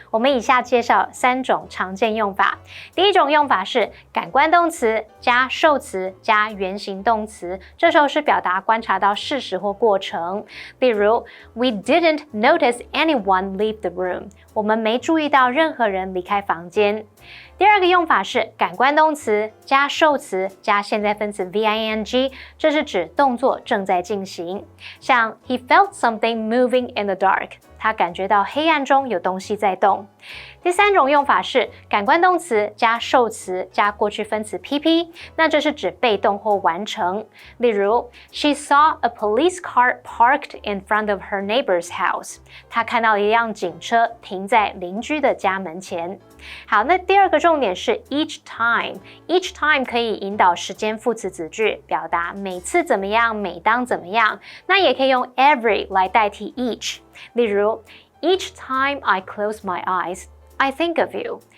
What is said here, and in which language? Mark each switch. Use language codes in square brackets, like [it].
[zh] 我们以下介绍3种常见用法。第一种用法是感官动词加受词加原形动词，这时候是表达观察到事实或过程。 [en] 例如 We didn't notice anyone leave the room， [zh] 我们没注意到任何人离开房间。第二个用法是感官动词加受词加现在分词 VING， 这是指动作正在进行。 [en] 像 He felt something moving in the dark， [zh] 他感觉到黑暗中有东西在动。第三种用法是感官动词加受词加过去分词 PP， 那这是指被动或完成。 [en] 例如 She saw a police car parked in front of her neighbor's house， [zh] 她看到一辆警车停在邻居的家门前。好，那第二个重点是 each time。each time 可以引导时间副词子句，表达每次怎么样，每当怎么样。那也可以用 every 来代替 each。 [en] 例如 Each time I close my eyes, I think of you。